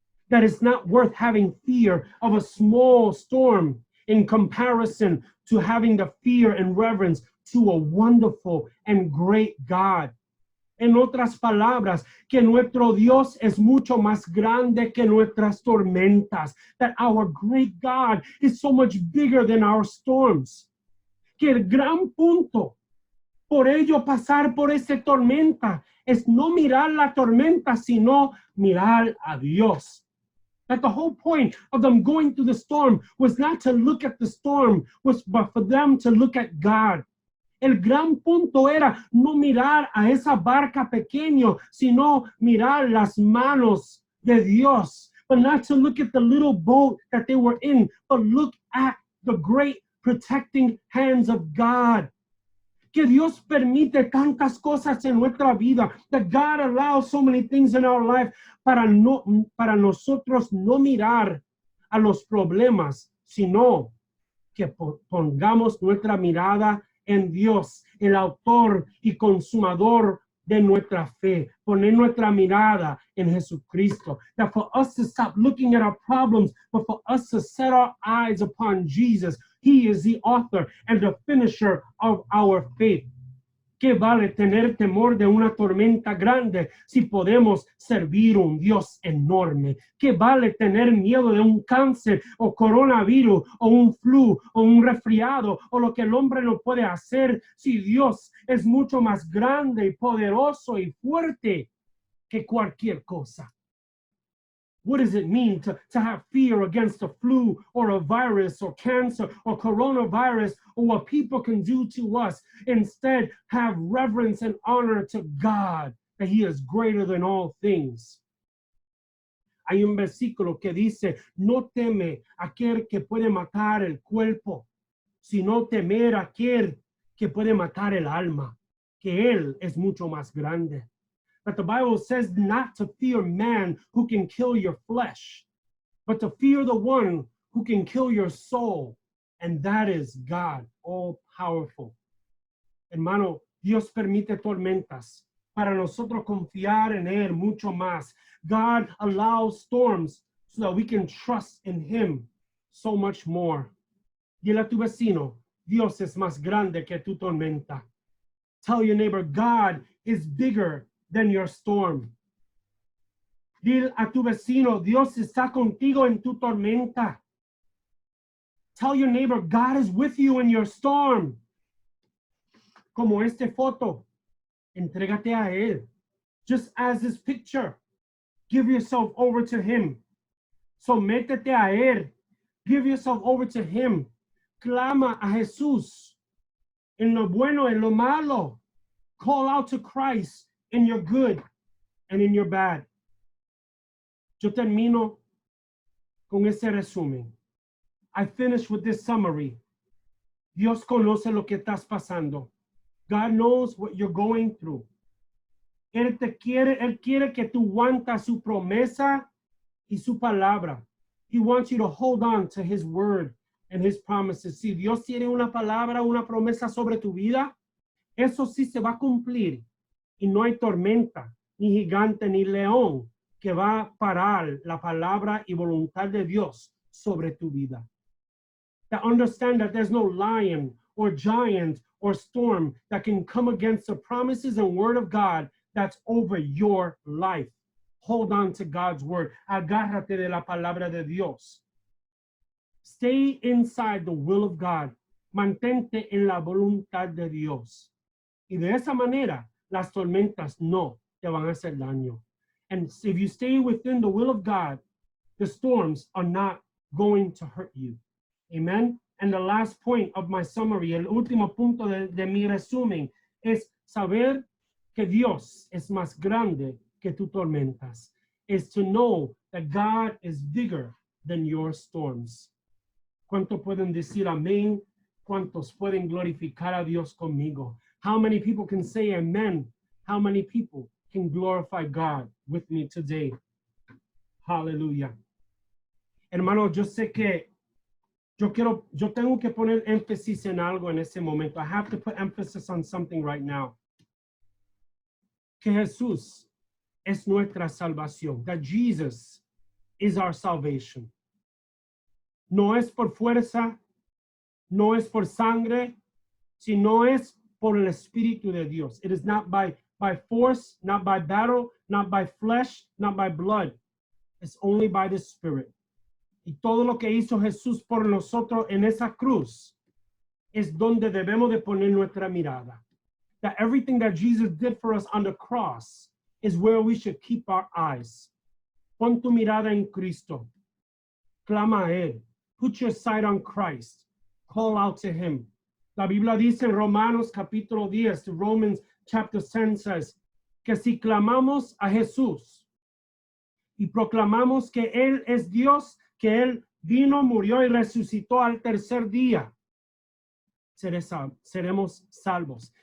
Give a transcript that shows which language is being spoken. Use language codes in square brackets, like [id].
[en] That it's not worth having fear of a small storm in comparison to having the fear and reverence to a wonderful and great God. [es] En otras palabras, que nuestro Dios es mucho más grande que nuestras tormentas. [en] That our great God is so much bigger than our storms. [es] Que el gran punto por ello pasar por esa tormenta es no mirar la tormenta, sino mirar a Dios. [en] That the whole point of them going through the storm was not to look at the storm, but for them to look at God. [es] El gran punto era no mirar a esa barca pequeña, sino mirar las manos de Dios. [en] But not to look at the little boat that they were in, but look at the great protecting hands of God. [es] Que Dios permite tantas cosas en nuestra vida. [en] That God allows so many things in our life [es] para nosotros no mirar a los problemas, sino que pongamos nuestra mirada en Dios, el autor y consumador de nuestra fe. Poner nuestra mirada en Jesucristo. [en] That for us to stop looking at our problems, but for us to set our eyes upon Jesus. He is the author and the finisher of our faith. [es] ¿Qué vale tener temor de una tormenta grande si podemos servir un Dios enorme? ¿Qué vale tener miedo de un cáncer o coronavirus o un flu o un resfriado o lo que el hombre no puede hacer si Dios es mucho más grande y poderoso y fuerte que cualquier cosa? [en] What does it mean to have fear against a flu or a virus or cancer or coronavirus or what people can do to us? Instead, have reverence and honor to God, that He is greater than all things. [es] Hay un versículo que dice, no teme aquel que puede matar el cuerpo, sino temer aquel que puede matar el alma, que Él es mucho más grande. [en] But the Bible says not to fear man who can kill your flesh, but to fear the one who can kill your soul, and that is God, all powerful. [es] Hermano, Dios permite tormentas para nosotros confiar en Él mucho más. [en] God allows storms so that we can trust in Him so much more. [es] Dile a tu vecino, Dios es más grande que tu tormenta. [en] Tell your neighbor, God is bigger than your storm. [es] Dile a tu vecino, Dios está contigo en tu tormenta. [en] Tell your neighbor, God is with you in your storm. [es] Como esta foto, entrégate a Él. [en] Just as this picture, give yourself over to him. [es] Sométete a él. [en] Give yourself over to him. [es] Clama a Jesús en lo bueno, en lo malo. [en] Call out to Christ in your good and in your bad. [es] Yo termino con ese resumen. [en] I finish with this summary. [es] Dios conoce lo que estás pasando. [en] God knows what you're going through. [es] Él quiere que tú aguantas su promesa y su palabra. [en] He wants you to hold on to his word and his promises. [es] Si Dios tiene una palabra, una promesa sobre tu vida, eso sí se va a cumplir. Y no hay tormenta, ni gigante, ni león que va a parar la palabra y voluntad de Dios sobre tu vida. [en] To understand that there's no lion or giant or storm that can come against the promises and word of God that's over your life. Hold on to God's word. [es] Agárrate de la palabra de Dios. [en] Stay inside the will of God. [es] Mantente en la voluntad de Dios. Y de esa manera, las tormentas no te van a hacer daño. [en] And if you stay within the will of God, the storms are not going to hurt you. Amen. And the last point of my summary, [es] el último punto de mi resumen, es saber que Dios es más grande que tus tormentas. [en] Is to know that God is bigger than your storms. [es] ¿Cuántos pueden decir amén? ¿Cuántos pueden glorificar a Dios conmigo? [en] How many people can say amen? How many people can glorify God with me today? Hallelujah. [es] Hermano, yo sé que yo tengo que poner énfasis en algo en ese momento. [en] I have to put emphasis on something right now. [es] Que Jesús es nuestra salvación. [en] That Jesus is our salvation. [es] No es por fuerza, no es por sangre, sino es por el Espíritu de Dios. [en] It is not by force, not by battle, not by flesh, not by blood. It's only by the Spirit. [es] Y todo lo que hizo Jesús por nosotros en esa cruz es donde debemos de poner nuestra mirada. [en] That everything that Jesus did for us on the cross is where we should keep our eyes. [es] Pon tu mirada en Cristo. Clama a Él. [en] Put your sight on Christ. Call out to Him. [es] La Biblia dice en Romanos capítulo 10, [en] Romans chapter 10 says, [es] que si clamamos a Jesús y proclamamos que Él es Dios, que Él vino, murió y resucitó al tercer día, seremos salvos.